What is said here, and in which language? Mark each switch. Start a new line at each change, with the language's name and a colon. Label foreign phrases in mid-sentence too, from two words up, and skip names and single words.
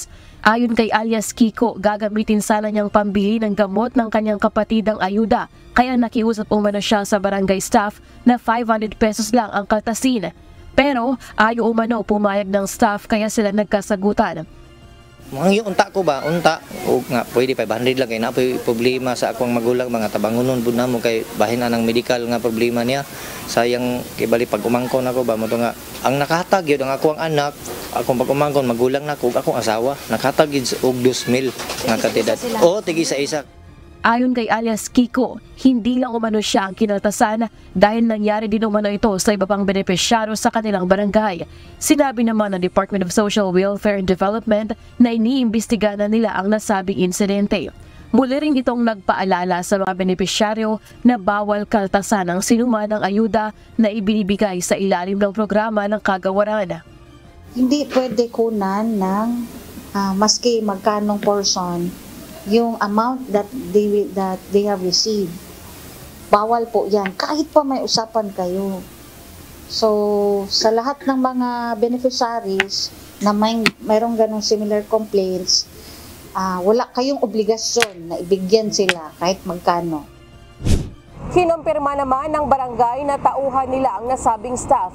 Filipino: Ayon kay alias Kiko, gagamitin sana niyang pambili ng gamot ng kanyang kapatidang ayuda, kaya nakiusap umano siya sa barangay staff na 500 pesos lang ang kaltasin. Pero ayaw umano pumayag ng staff kaya sila nagkasagutan.
Cebuano: Mga unta ko ba? Unta. O nga, pwede 500 lang. Kaya na problema sa akong magulang. Mga tabangunon po na mo kay bahin na ng medical nga problema niya. Sayang, kibali pag umangkon ako ba? Mato nga, ang nakahatag yun, ang akong anak, akong pag umangkon, magulang na ako, akong asawa. Nakahatag yun og 2,000 nga katidad. O, tigi sa isa.
Filipino: Ayon kay alias Kiko, hindi lang umano siya ang kinaltasan dahil nangyari din umano ito sa iba pang benepisyaryo sa kanilang barangay. Sinabi naman ng Department of Social Welfare and Development na iniimbestigahan na nila ang nasabing insidente. Muli rin itong nagpaalala sa mga benepisyaryo na bawal kaltasan ang sinuman ng ayuda na ibinibigay sa ilalim ng programa ng kagawaran. Hindi pwede kunan ng maski magkanong portion yung
English: amount that they have received.
Filipino: Bawal po yan. Kahit pa may usapan kayo. So, sa lahat ng mga beneficiaries na mayroong ganong
English: similar complaints,
Filipino: wala kayong obligasyon na ibigyan sila kahit magkano. Kinumpirma naman ng barangay na tauhan nila ang nasabing staff.